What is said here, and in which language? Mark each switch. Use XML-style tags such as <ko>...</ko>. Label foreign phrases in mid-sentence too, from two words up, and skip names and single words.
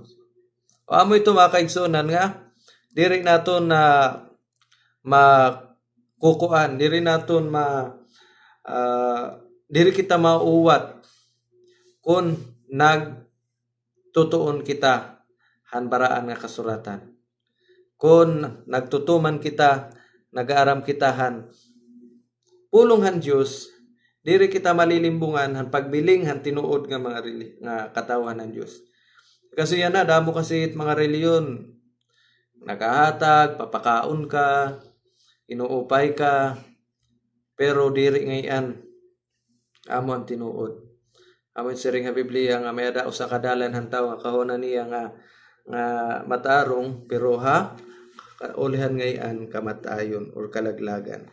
<war>O amo ito mga kaigsuonan nga diri naton na makukuan, diri naton diri kita mauwat kung nagtutuon kita han baraan nga kasuratan. Kung nagtutuman kita, nag-aaram kita han pulong han Dios, diri kita malilimbungan han pagbiling han tinuod nga mga nga katawhan ng Dios. Kasi yan na, damo kasi mga reliyon. Nakahatag, papakaon ka, inuupay ka, pero diri ngayon, amo ang tinuod. Amo siring nga Biblia nga may ada usa ka dalan hantaw nga kahonan niya nga matarong pero ulihan ngayon kamatayon or kalaglagan.</war>